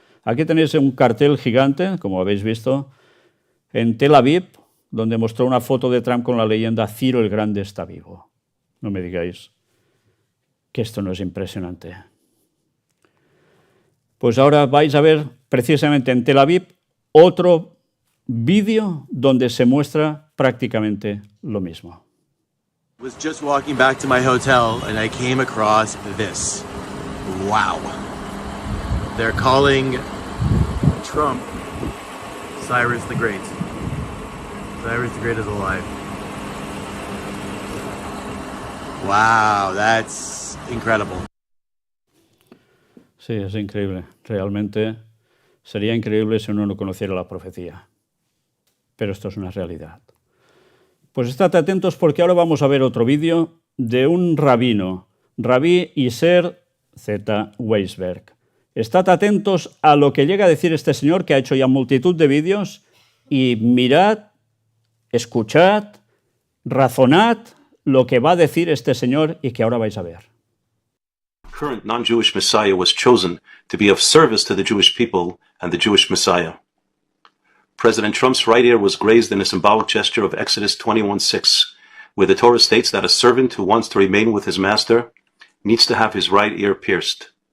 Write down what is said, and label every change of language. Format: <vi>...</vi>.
<es>Aquí tenéis un cartel gigante, como habéis visto, en Tel Aviv, donde mostró una foto de Trump con la leyenda «Ciro el Grande está vivo». No me digáis que esto no es impresionante. Pues ahora vais a ver precisamente en Tel Aviv otro vídeo donde se muestra prácticamente lo mismo.</es> <en>I was just walking back to my hotel and I came across this. Wow. They're calling Trump Cyrus the Great. Cyrus the Great is alive. Wow, that's incredible.</en> <es>Sí, es increíble. Realmente sería increíble si uno no conociera la profecía. Pero esto es una realidad. Pues estad atentos porque ahora vamos a ver otro vídeo de un rabino, Rabí Iser Z. Weisberg. Estad atentos a lo que llega a decir este señor, que ha hecho ya multitud de vídeos, y mirad, escuchad, razonad lo que va a decir este señor y que ahora vais a ver.</es> <en>Current non-Jewish Messiah was chosen to be of service to the Jewish people and the Jewish Messiah. President Trump's right ear was grazed in a symbolic gesture of Exodus 21:6, where the Torah states that a servant who wants to remain with his master needs to have his right ear pierced.</en>